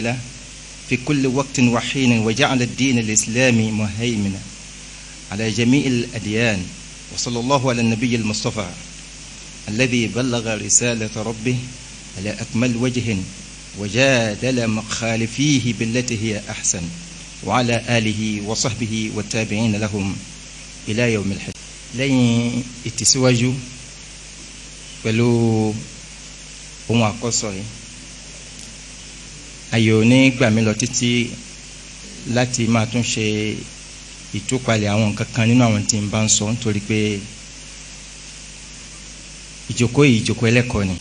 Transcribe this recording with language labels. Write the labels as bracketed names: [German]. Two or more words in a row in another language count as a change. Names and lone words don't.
[Arabic] له في كل وقت وحين، وجعل الدين الإسلامي مهيمنا على جميع الأديان، وصلى الله على النبي المصطفى الذي بلغ رسالة ربه على أكمل وجه وجادل مخالفيه بالتي هي أحسن، وعلى آله وصحبه والتابعين لهم إلى يوم الحج. [Yoruba] لين اتسواجو pẹ̀lú ohun àkọ́sọ yìí ayò ní gbà mí lọ títí láti máa tún ṣe ìtúpalẹ̀ àwọn nǹkan kan nínú àwọn tí n bá ń sọ nítorí pé ìjókòó yìí ìjókòó ẹlẹ́kọ̀ọ́ ni.